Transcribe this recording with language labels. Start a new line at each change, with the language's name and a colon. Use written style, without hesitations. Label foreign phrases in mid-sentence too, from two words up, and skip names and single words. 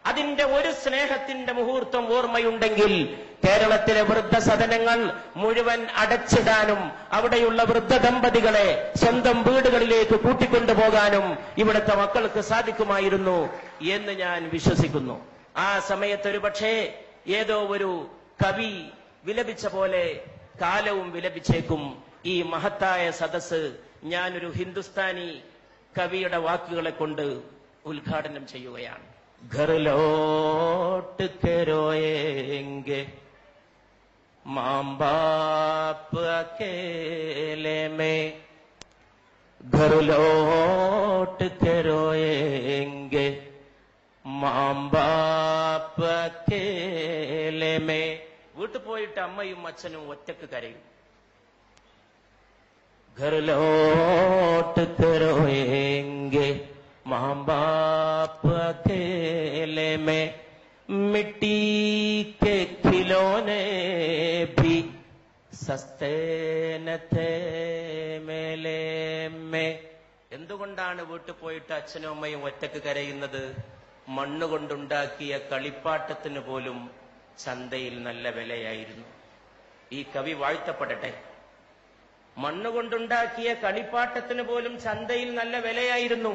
Malayalam: അതിന്റെ ഒരു സ്നേഹത്തിന്റെ മുഹൂർത്തം ഓർമ്മയുണ്ടെങ്കിൽ കേരളത്തിലെ വൃദ്ധസദനങ്ങൾ മുഴുവൻ അടച്ചിടാനും അവിടെയുള്ള വൃദ്ധ ദമ്പതികളെ സ്വന്തം വീടുകളിലേക്ക് കൂട്ടിക്കൊണ്ടുപോകാനും ഇവിടുത്തെ മക്കൾക്ക് സാധിക്കുമായിരുന്നു എന്ന് ഞാൻ വിശ്വസിക്കുന്നു. ആ സമയത്ത് ഒരു പക്ഷേ ഏതോ ഒരു കവി വിലപിച്ച പോലെ കാലവും വിലപിച്ചേക്കും. ഈ മഹത്തായ സദസ്സ് ഞാനൊരു ഹിന്ദുസ്ഥാനി കവിയുടെ വാക്കുകളെ കൊണ്ട് ഉദ്ഘാടനം ചെയ്യുകയാണ്.
Hindi: घर लौट के रोएंगे माँ बाप अकेले में, घर लौट के रोएंगे माँ बाप अकेले में.
Malayalam: വീട്ടു പോയിട്ട് അമ്മയും അച്ഛനും ഒറ്റക്ക് കരയും.
Hindi: घर लौट के रोएंगे माँ बाप अकेले में, मिट्टी के खिलौने भी सस्ते न थे मेले में.
Malayalam: എന്തുകൊണ്ടാണ് വീട്ടിൽ പോയിട്ട് അച്ഛനും അമ്മയും ഒറ്റക്ക് കരയുന്നത്? മണ്ണുകൊണ്ടുണ്ടാക്കിയ കളിപ്പാട്ടത്തിന് പോലും ചന്തയിൽ നല്ല വിലയായിരുന്നു. ഈ കവി വാഴ്ത്തപ്പെടട്ടെ. മണ്ണുകൊണ്ടുണ്ടാക്കിയ കളിപ്പാട്ടത്തിന് പോലും ചന്തയിൽ നല്ല വിലയായിരുന്നു.